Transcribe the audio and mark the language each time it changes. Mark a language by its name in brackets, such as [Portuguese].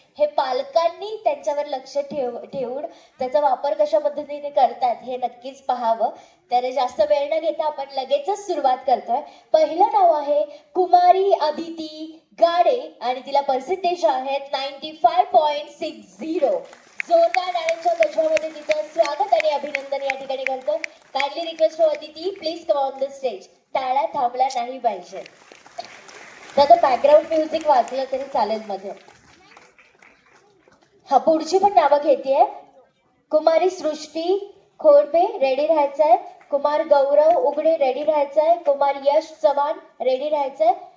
[Marathi] हे पालकांनी त्यांच्यावर लक्ष ठेवून त्याचा वापर कशा पद्धतीने करतात हे नक्कीच पाहावं. त्याने जास्त वेळ न घेता आपण लगेचच सुरुवात करतोय. पहिलं नाव आहे कुमारी अदिती गाडे आणि तिला पर्सेंटेज आहेत 95.60. जोरदार टाळ्यांच्या गजरामध्ये तिचं स्वागत आणि अभिनंदन या ठिकाणी करतो. [English] Kindly request for Aditi, please come on the stage. [Marathi] टाळ्या थांबल्या नाही पाहिजे. तर बॅकग्राऊंड म्युझिक वाजलं तरी चालेल मध्ये. हा, पुढची पण नावं घेतेय. कुमारी सृष्टी खोडबे रेडी राहायचंय. कुमार गौरव उघडे रेडी राहायचंय. कुमार यश चव्हाण रेडी राहायचंय.